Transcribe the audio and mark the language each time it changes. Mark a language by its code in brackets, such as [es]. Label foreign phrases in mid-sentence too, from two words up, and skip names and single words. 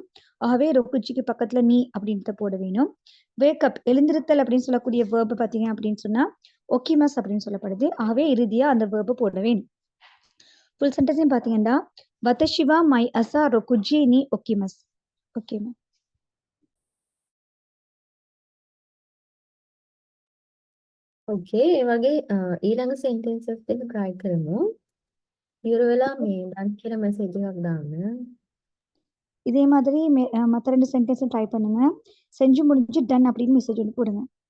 [ta] ஆகவே ரொக்குஜிக்கு பக்கத்துல நீ அப்படின்றத போட வேணும். வேக்கப் எழுந்திருத்தல் அப்படின்னு சொல்லக்கூடிய வேர்பு பார்த்தீங்க அப்படின்னு சொன்னா ஒக்கிமஸ் அப்படின்னு சொல்லப்படுது. ஆகவே இறுதியா அந்த வேர்பு போட வேணும். [en] full sentence [ta] பார்த்தீங்கன்னா [ja] 私は 毎朝 六時 に 起きます. [en] okay ma'am. [si] okay ඒ වගේ ඊළඟ සෙන්ටෙන්සස් දෙක try කරමු. ඉවර වෙලා මේ done කියලා message එකක් දාන්න. [ta] இதே மாதிரி மற்ற 2 [en] sentence try [ta] பண்ணுங்க. செஞ்சு முடிஞ்சு டன் அப்படின்னு மெசேஜ் ஒன்று போடுங்க.